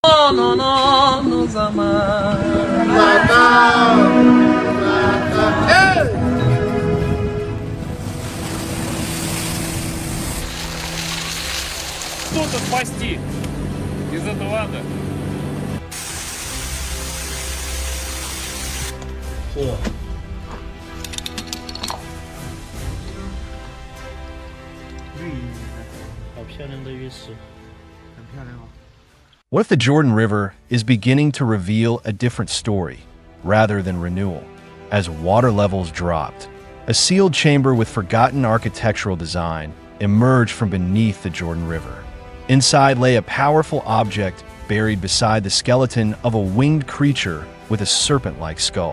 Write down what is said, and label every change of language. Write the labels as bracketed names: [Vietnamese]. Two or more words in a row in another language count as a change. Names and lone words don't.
[Portuguese] não nos amar. [Russian] Кто-то спасти из этого ада. 嚯！ [Chinese] 好漂亮的玉石，很漂亮哦。 [English] What if the Jordan River is beginning to reveal a different story rather than renewal? As water levels dropped, a sealed chamber with forgotten architectural design emerged from beneath the Jordan River. Inside lay a powerful object buried beside the skeleton of a winged creature with a serpent-like skull.